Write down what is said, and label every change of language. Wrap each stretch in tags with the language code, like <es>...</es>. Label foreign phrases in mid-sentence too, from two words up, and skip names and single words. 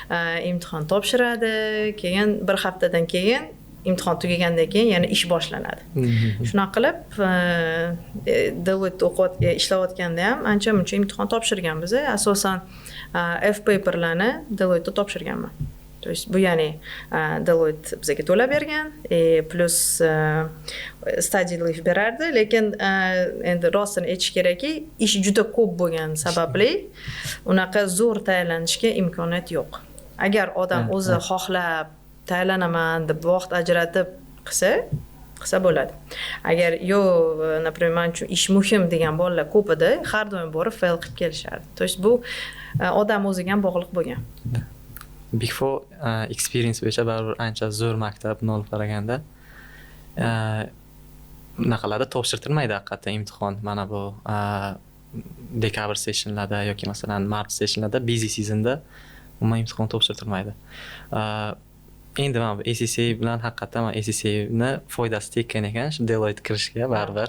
<uz>Imtihon topshiradi. Keyin 1 haftadan keyin imtihon tugagandan keyin yana ish boshlanadi. Shunaqa qilib Deloitte ishlayotganda ham ancha muncha imtihon topshirganmiz. Asosan F-paperlarni Deloitte'da topshirganman. То есть bu ya'ni Deloitte bizga to'lab bergan, plus</uz> <en>study leave</en> <uz>berardi, lekin endi rostini aytish kerakki, ish juda ko'p bo'lgan sababli unaqa zo'r tayyorlanishga imkoniyat yo'q. Agar odam o'zi xohlab tayyorlanaman deb vaqt ajratib qilsa bo'ladi. Agar например, men uchun ish muhim degan bolalar ko'p edi, har doim borib fail qilib kelishardi. То есть bu odam o'ziga ham bog'liq bo'lgan. Big Four experience bo'yicha baribir ancha zo'r maktabni olib qaraganda bunaqalarda topshirtirmaydi haqiqatdan imtihon. Mana bu dekabr sessionlarda yoki masalan mart sessionlarda</uz> <en>busy seasonda</en> <uz>umuman imtihon topshirtirmaydi. Endi mana bu ACCA bilan haqiqatdan ACCA ni foydasi tekkan ekan shu Deloitte kirishga baribir.</uz>